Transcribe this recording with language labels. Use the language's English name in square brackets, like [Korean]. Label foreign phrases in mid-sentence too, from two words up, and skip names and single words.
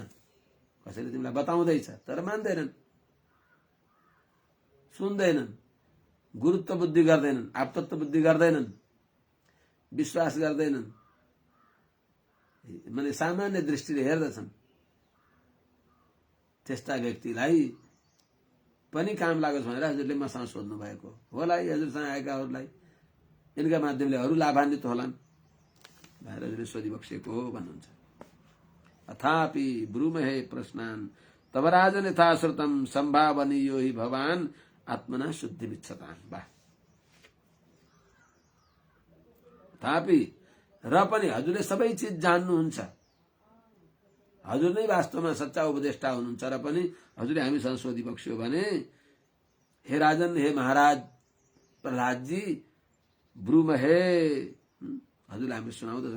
[Nepali] कसैले तिमीलाई बताउँदैछ तर मान्दैनन्, सुन्दैनन्, गुरुत्व बुद्धि गर्दैनन्, आपतत्व बुद्धि गर्दैनन्, विश्वास गर्दैनन्, माने सामान्य दृष्टिले हेर्दछन्। त्यस्ता व्यक्तिलाई पनि काम लागोस् भनेर हजुरले मसँग सोध्नु भएको होला। हजुरसँग आएकाहरूलाई यिनका माध्यमले अरू लाभान्वित होलान् भनेर हजुरले सोधिबक्सेको हो भन्नुहुन्छ। [Sanskrit] अथापि ब्रूमहे प्रश्नान् तब राजन यथा श्रुतम सम्भावनीयो हि भवान् आत्मना शुद्धि विच्छतान्। [Nepali] वाह! तथापि र पनि हजुरले सबै चिज जान्नुहुन्छ, हजुर नै वास्तवमा सच्चा उपदेष्टा हुनुहुन्छ र पनि हजुरले हामीसँग सोधिबक्स्यो भने हे राजन, हे महाराज प्रहलादजी, ब्रूमहे, हजुरले हामीले सुनाउँदछौँ।